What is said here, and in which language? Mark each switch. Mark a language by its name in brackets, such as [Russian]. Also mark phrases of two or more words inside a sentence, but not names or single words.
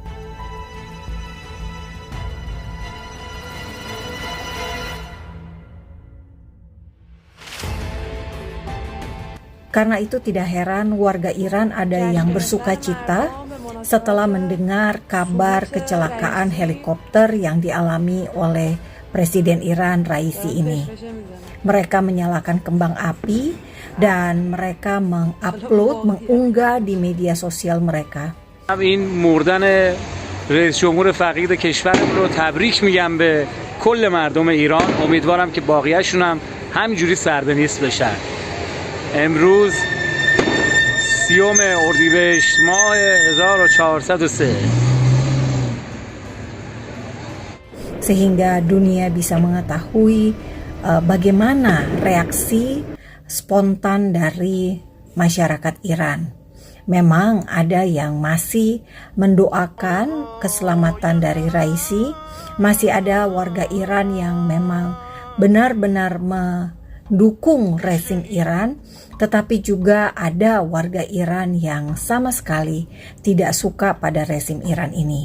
[Indonesian] Karena itu tidak heran warga Iran ada yang bersuka cita setelah mendengar kabar kecelakaan helikopter yang dialami oleh Presiden Iran Raisi ini. Mereka menyalakan kembang api dan mereka mengunggah di media sosial mereka. [Persian] این مردن رئیس جمهور فقید کشورمون رو تبریک میگم به کل مردم ایران. امیدوارم که باقیه‌شون هم همینجوری سربنیست بشن. امروز 30 اردیبهشت ماه 1403. [Indonesian] Sehingga dunia bisa mengetahui bagaimana reaksi spontan dari masyarakat Iran. Memang ada yang masih mendoakan keselamatan dari Raisi, masih ada warga Iran yang memang benar-benar mendukung rezim Iran, tetapi juga ada warga Iran yang sama sekali tidak suka pada rezim Iran ini.